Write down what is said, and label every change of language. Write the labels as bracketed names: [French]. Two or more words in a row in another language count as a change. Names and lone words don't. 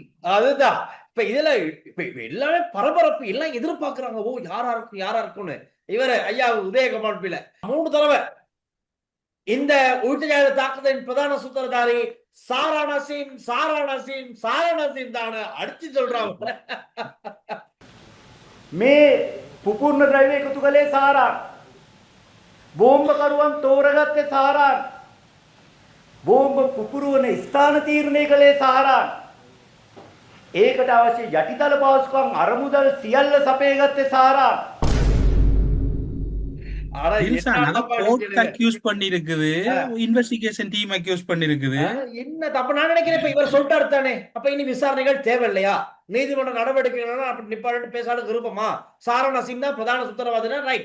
[Tamil] அதுதான் இப்ப இதுல இப்ப எல்லாமே பரபரப்பு, எல்லாம் எதிர்பார்க்கிறாங்க. ஓ யாரா இருக்கும்னு. இவரு ஐயா உதயகுமார் பிள்ளை 3 தடவை இந்த உள்நாட்டு தாக்குதலின் பிரதான சூத்திரதாரி சாரா நசீம் தான அடிச்சு சொல்றாங்க. [Sinhala] මේ පුපුරන ද්‍රව්‍ය එකතු කළේ සාරා බෝම්බකරුවන් තෝරගත්තේ සාරා බෝම්බ පුපුරවන ස්ථාන තීරණය කළේ සාරා ඒකට අවශ්‍ය යටිතල පහසුකම් අරමුදල් සියල්ල සපයගත්තේ සාරா. [English] investigation team accuse பண்ணிருக்குது. [Tamil] என்ன தப்பு நான் நினைக்கிறேன். இப்ப இவர் சொல்லிட்டாரு தானே, அப்ப இனி விசாரணைகள் தேவையில்லையா? நீதிமன்ற நடவடிக்கைகள் அப்படி நிப்பாட்டு பேசாத விருப்பமா? சாரா நசீம் தான் பிரதான சுத்தரவாதினா, ரைட்.